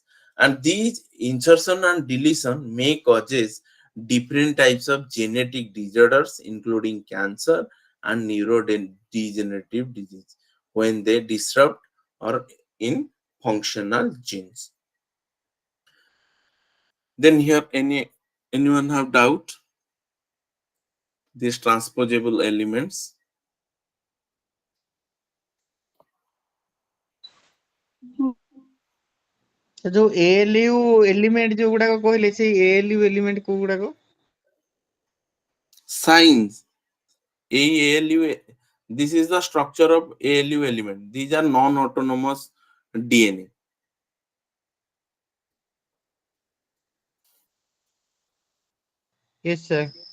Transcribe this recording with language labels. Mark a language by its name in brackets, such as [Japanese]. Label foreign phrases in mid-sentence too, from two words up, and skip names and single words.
[English] And these insertion and deletion may causes different types of genetic disorders, including cancer and neurodegenerative disease, when they disrupt or in functional genes. Then here anyone have doubt these transposable elements? [Odia] ଯୋଉ ALU ଏଲିମେଣ୍ଟ ଯୋଉ ଗୁଡାକ କହିଲେ ସେଇ ALU ଏଲିମେଣ୍ଟ କୋଉ ଗୁଡାକ? [English] Signs ALU, this is the structure of ALU element. These are non-autonomous DNA. Yes sir.